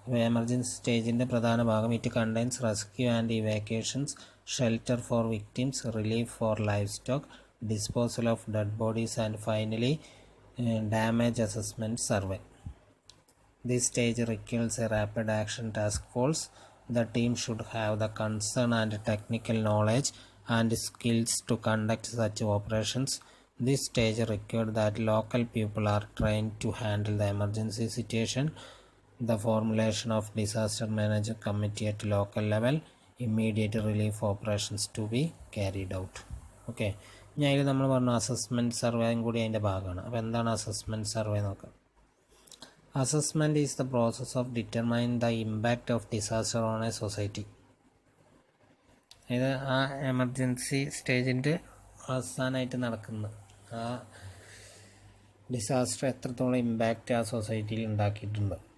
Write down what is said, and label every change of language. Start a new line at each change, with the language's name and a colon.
Malayalam: Emergency സ്റ്റേജിൻ്റെ പ്രധാന ഭാഗം
English: It contains rescue and evacuations, shelter for victims, relief for life stock, disposal of dead bodies and finally damage assessment survey. This stage requires a rapid action task force. The team should have the concern and technical knowledge and skills to conduct such operations. This stage required that local people are trained to handle the emergency situation. The formulation of disaster management committee at local level, immediate relief operations to be carried out.
Malayalam: Okay, ഞാൻ ഇതിൽ നമ്മൾ പറഞ്ഞു assessment സർവേയും കൂടി അതിൻ്റെ ഭാഗമാണ്. അപ്പോൾ എന്താണ് assessment survey നോക്കാം.
English: Assessment is the process of determine the impact of disaster on a society.
Malayalam: ഇത് ആ എമർജൻസി സ്റ്റേജിൻ്റെ അവസാനമായിട്ട് നടക്കുന്ന ആ ഡിസാസ്റ്റർ എത്രത്തോളം ഇമ്പാക്റ്റ് ആ സൊസൈറ്റിയിൽ ഉണ്ടാക്കിയിട്ടുണ്ട്.